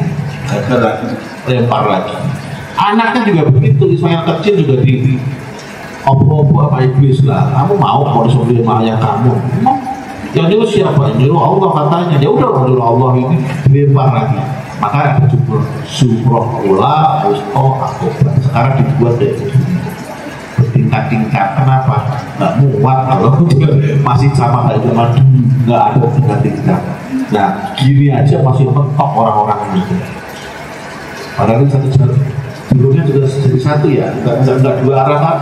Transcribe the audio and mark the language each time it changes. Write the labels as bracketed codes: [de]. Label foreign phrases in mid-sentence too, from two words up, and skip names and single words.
[id] Lempar lagi. Anaknya juga begitu, Ismail kecil juga di opo-opo apa iblis lah. "Kamu mau disembelih sama ayah kamu?" "Yang nyuruh siapa?" "Nyuruh Allah," katanya. "Ya udah, nyuruh Allah ini." Dilempar lagi. Maka ada jumroh ula, usto, akobah. Sekarang dibuat dari bertingkat-tingkat. Kenapa? Nggak muat kalau masih sama kayak zaman dulu, nggak ada tingkat-tingkat. Nah, gini aja masih mentok orang-orang ini. Padahal ini satu jalur, jalurnya juga jadi satu ya, nggak dua arah kan?